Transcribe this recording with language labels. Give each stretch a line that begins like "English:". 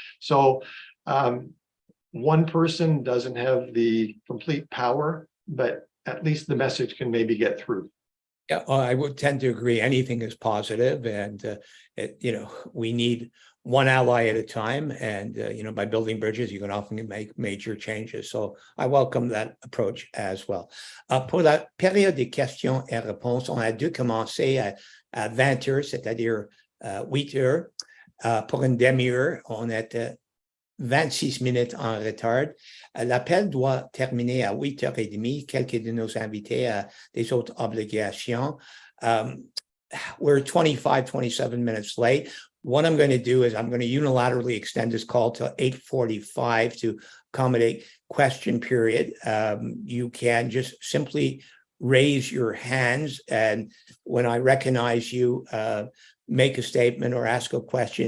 English: So one person doesn't have the complete power, but at least the message can maybe get through. Yeah, I would tend to agree. Anything is positive, and we need one ally at a time. And by building bridges, you can often make major changes. So I welcome that approach as well.
French: Pour la période des questions et réponses, on a dû commencer à 20 heures, c'est-à-dire 8 heures. Pour une demi-heure, on était 26 minutes en retard. L'appel doit terminer à 8h30. Quelques de nos invités à des autres obligations.
English: We're 27 minutes late. What I'm going to do is I'm going to unilaterally extend this call till 8:45 to accommodate question period. You can just simply raise your hands, and when I recognize you, make a statement or ask a question.